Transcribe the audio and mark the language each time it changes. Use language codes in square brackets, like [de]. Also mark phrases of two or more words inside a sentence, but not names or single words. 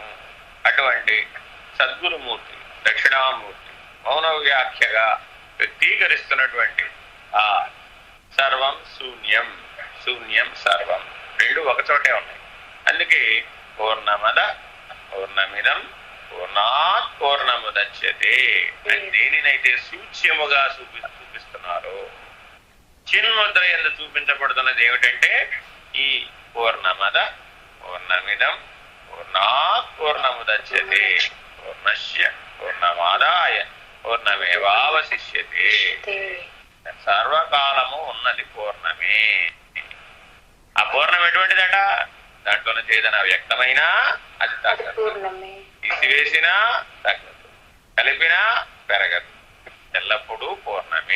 [te] అటువంటి సద్గురుమూర్తి దక్షిణామూర్తి మౌన వ్యాఖ్యగా వ్యక్తీకరిస్తున్నటువంటి ఆ సర్వం శూన్యం, శూన్యం సర్వం రెండు ఒకచోటే ఉన్నాయి. అందుకే [sa] పూర్ణమద పూర్ణమిదం పూర్ణాత్ పూర్ణముదచ్యతే [te] అని దేనినైతే సూచ్యముగా చూపిస్తున్నారో, చిన్ముద్ర యందు చూపించబడుతున్నది ఏమిటంటే ఈ [sa] పూర్ణమద పూర్ణమిదం పూర్ణాత్ పూర్ణముదచ్యతే పూర్ణస్య పూర్ణమాదాయ పూర్ణమేవావశిష్యతే. [te] సర్వకాలము ఉన్నది పూర్ణమే. ఆ పూర్ణం ఎటువంటిదట? దాంట్లో నుంచి ఏదైనా వ్యక్తమైనా అది తగ్గదు, తీసివేసినా తగ్గదు, కలిపినా పెరగదు, ఎల్లప్పుడూ పూర్ణమే.